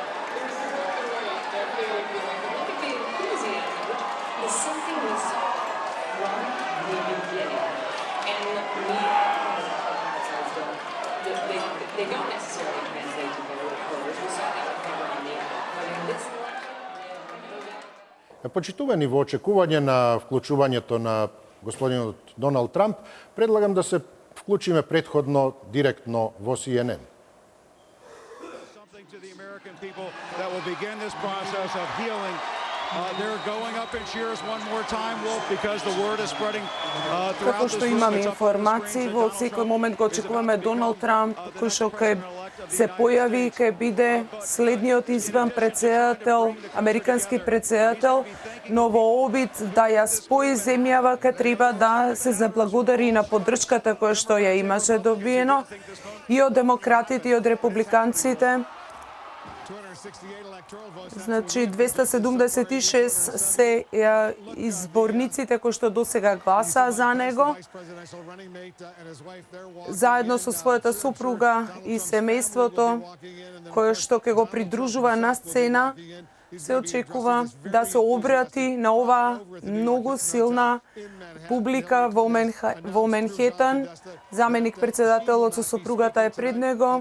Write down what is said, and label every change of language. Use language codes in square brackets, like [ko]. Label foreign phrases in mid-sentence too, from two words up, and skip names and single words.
[en] Look at the enthusiasm, which is something we saw from the beginning. And they don't necessarily translate to voters. We saw that with Mitt Romney. But in this election, [mk] Почитувани во очекување на вклучувањето на господинот Доналд Трамп, предлагам да се вклучиме претходно директно во CNN. [en] Something to the American people that will begin this process of healing. They're going up in cheers one more time, Wolf, because the word is spreading throughout [mk] Како [en] this [mk] што [en] room. [mk] имаме [en] It's up on the [mk] информации, [en] screens. [mk] во секој момент го очекуваме Доналд Трамп, кој што ќе се појави и ќе биде следниот избран председател, американски председател, но во обид да ја спои земјава, ќе треба да се заблагодари на поддршката која што ја имаше добиено и од демократите и од републиканците. [en] 268 electoral votes. [mk] Значи 276 се изборниците кои што досега гласаа за него, [en] Vice presidential running mate and his wife there walking [mk] заедно со својата супруга и семејството, кое што ќе го придружува на сцена, се очекува да се обрати на оваа многу силна публика во Менхетан. Заменик председателот со супругата е пред него.